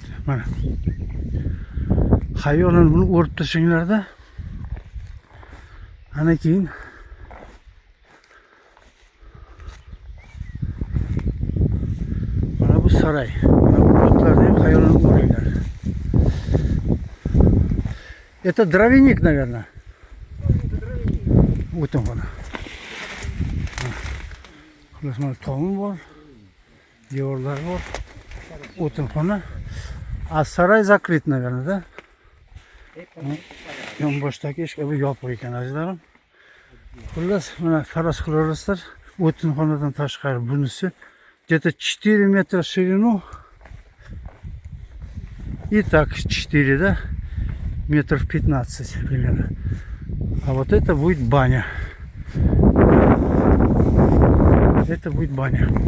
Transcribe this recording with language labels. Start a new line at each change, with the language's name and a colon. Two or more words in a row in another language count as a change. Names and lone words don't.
Uzbek: Mana. Xayolan buni o'rib tashinglarda. Ana keyin mana bu saray. Mana bu o'tlarni ham xayolan o'ringlar.
Russian: Это дровяник, наверное. Вот он.
Uzbek: Mana tomi bor, devorlar bor.
Russian: O'tinxona. А сарай закрыт, наверное, да?
Uzbek: Yonboshdagi eshik bu yopiq ekan, azizlarim. Xullas, mana faraz qilaverasizlar. O'tinxonadan tashqari bunisi
Russian: где-то 4 метра в ширину. И так 4, да? Метров 15 примерно. А вот это будет баня. Это будет баня.